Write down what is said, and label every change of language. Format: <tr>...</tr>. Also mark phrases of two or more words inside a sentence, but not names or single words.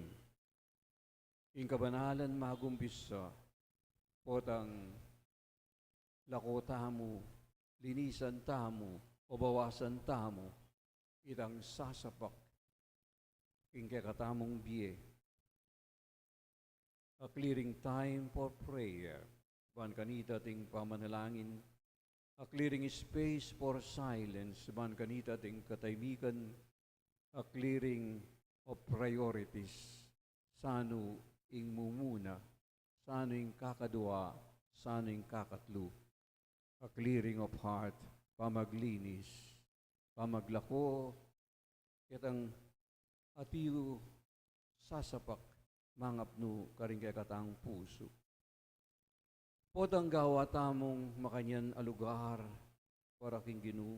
<pam>Ing kabanalan magumpisa potang lako tamo, linisan tamo, o bawasan tamo, itang sasapak ing kakatamong biye.</pam> <en>A clearing time for prayer.</en> <pam>Ban kanita ting pamanalangin.</pam> <en>A clearing space for silence,</en> <pam>man kanita ting kataymikan,</pam> <en>a clearing of priorities,</en> <pam>sano ing mumuna, sano ing kakadua, sano ing kakatlo,</pam> <en>a clearing of heart,</en> <pam>pamaglinis, pamaglako, kitang atiyo sasapak, mangapno karing katang puso. Podang gawa tamong makanyan alugar para king ginu.</pam>